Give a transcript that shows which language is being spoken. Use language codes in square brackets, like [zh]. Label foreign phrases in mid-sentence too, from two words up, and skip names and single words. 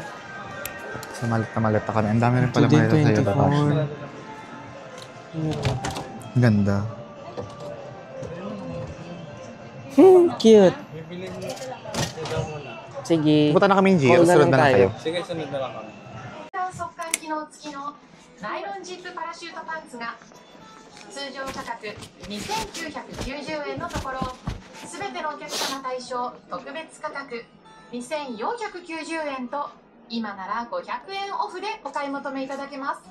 [tl] Sa malit na maleta kami. Ang dami rin pala Ito din, maleta sa'yo, Tatashi. 24. Ganda. Cute. Sige. Pupunta na kami yung G. Call na Sunod lang na lang tayo. kayo. Sige, sunod na lang kami. [ja] 速乾機能付きのナイロンジップパラシュートパンツが通常価格2990円のところすべてのお客様対象特別価格2490円と今なら500円オフでお買い求めいただけます。